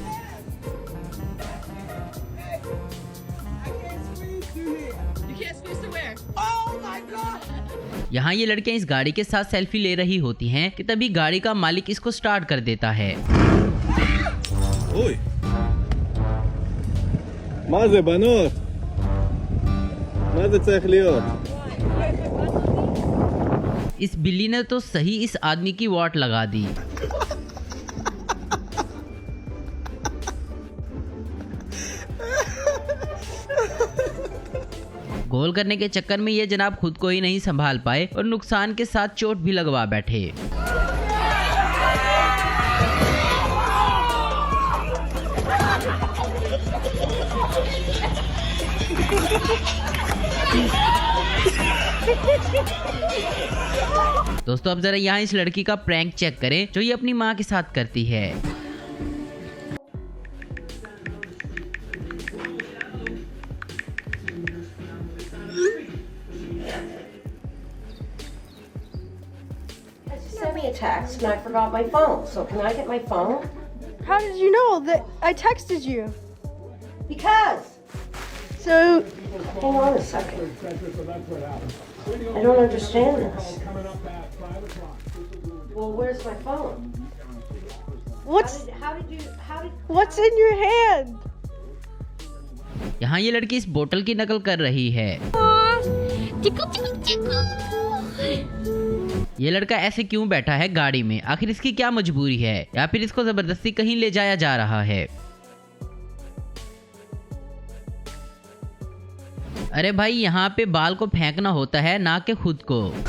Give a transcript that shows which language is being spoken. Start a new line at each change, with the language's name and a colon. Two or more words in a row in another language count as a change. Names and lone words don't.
Hindi: यहाँ ये लड़कियां इस गाड़ी के साथ सेल्फी ले रही होती हैं कि तभी गाड़ी का मालिक इसको स्टार्ट कर देता है। ओए,
Hebrew: מה זה בנות? מה זה צריך להיות?
Hindi: इस बिल्ली ने तो सही इस आदमी की वाट लगा दी। गोल करने के चक्कर में ये जनाब खुद को ही नहीं संभाल पाए और नुकसान के साथ चोट भी लगवा बैठे। दोस्तों अब जरा यहाँ इस लड़की का प्रैंक चेक करें जो ये अपनी माँ के साथ करती है।
English: Sent me a text and I forgot my phone. So can I get my phone? How did you know that I texted you? Because. So, Hang on a second. I don't understand this. Well, where's my phone? How did what's in your hand?
Hindi: यहाँ ये लड़की इस बोतल की नकल कर रही है। ये लड़का ऐसे क्यों बैठा है गाड़ी में? आखिर इसकी क्या मजबूरी है, या फिर इसको जबरदस्ती कहीं ले जाया जा रहा है? अरे भाई, यहाँ पे बाल को फेंकना होता है, ना कि खुद को।